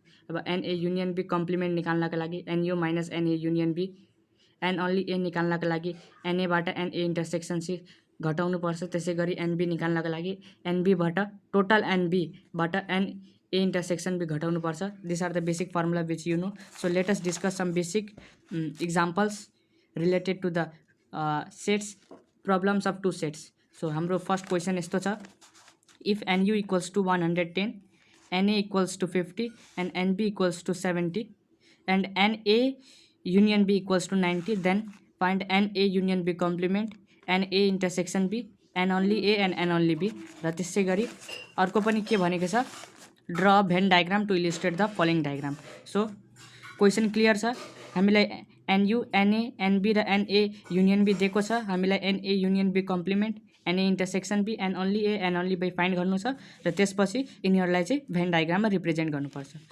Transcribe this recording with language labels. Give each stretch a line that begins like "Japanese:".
Nepali: अब NA union be complement निकाल्नका लागि NU minus NA union be. An only ए निकाल्नका लागि एनएबाट NA intersection C घटाउनुपर्छ. त्यसै गरी एनबी निकाल्नका लागि एनबीबाट total एनबीबाट NA intersection be घटाउनुपर्छ.
English: This are the basic formula which you know. So let us discuss some basic examples related to the sets, problems of two sets. So
Nepali: हाम्रो first question यस्तो छ,
English: if nu equals to 110 NA equals to 50 and NB equals to 70 and NA union B equals to 90, then find NA union B complement, NA intersection B, N only A and N only B.
Nepali: र त्यसै गरी अर्को पनि के भनेको छ,
English: Draw Venn diagram to illustrate the following diagram.
Nepali: So question clear छ. हामीलाई NU, NA, NB र NA युनियन बी दिएको छ. हामीलाई NA union be complement, NA intersection be, N only A, N only B find गर्नु छ र त्यसपछि यिनीहरूलाई चाहिँ भेन डायग्राममा रिप्रेजेन्ट गर्नुपर्छ.